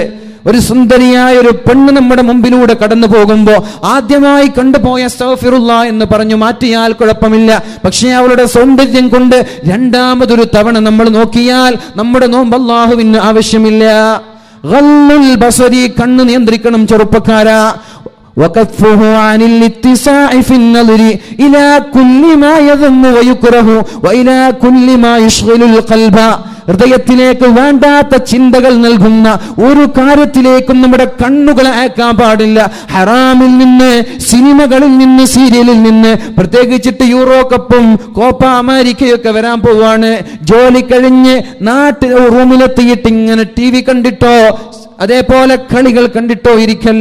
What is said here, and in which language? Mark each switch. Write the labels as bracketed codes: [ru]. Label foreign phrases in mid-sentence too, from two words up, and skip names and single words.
[ml] ഒരു സുന്ദരിയായ ഒരു പെണ്ണ് നമ്മുടെ മുമ്പിലൂടെ കടന്നു പോകുമ്പോ ആദ്യമായി കണ്ടുപോയ അസ്തഗ്ഫിറുല്ലാഹ് എന്ന് പറഞ്ഞു മാറ്റിയാൽ കുഴപ്പമില്ല. പക്ഷേ അവളുടെ സൗന്ദര്യം കൊണ്ട് രണ്ടാമതൊരു തവണ നമ്മൾ നോക്കിയാൽ നമ്മുടെ നോമ്പ് അല്ലാഹുവിന് ആവശ്യമില്ല. [ar] غض البصر, [ml] കണ്ണ് നിയന്ത്രിക്കണം ചെറുപ്പക്കാരാ. [ar] وكفه عن الاتساع في النظر إلى كل ما يذم ويكره وإلى كل ما يشغل القلب. [ml] ഹൃദയത്തിലേക്ക് വേണ്ടാത്ത ചിന്തകൾ നൽകുന്ന ഒരു കാര്യത്തിലേക്കും നമ്മുടെ കണ്ണുകളെ അയക്കാൻ പാടില്ല. ഹറാമിൽ നിന്ന്, സിനിമകളിൽ നിന്ന്, സീരിയലിൽ നിന്ന്, പ്രത്യേകിച്ചിട്ട് യൂറോ കപ്പും കോപ്പ അമേരിക്കയൊക്കെ വരാൻ പോവാണ്. ജോലി കഴിഞ്ഞ് നാട്ടിൽ റൂമിലെത്തിയിട്ട് ഇങ്ങനെ TV കണ്ടിട്ടോ അതേപോലെ കളികൾ കണ്ടിട്ടോ ഇരിക്കല്ല.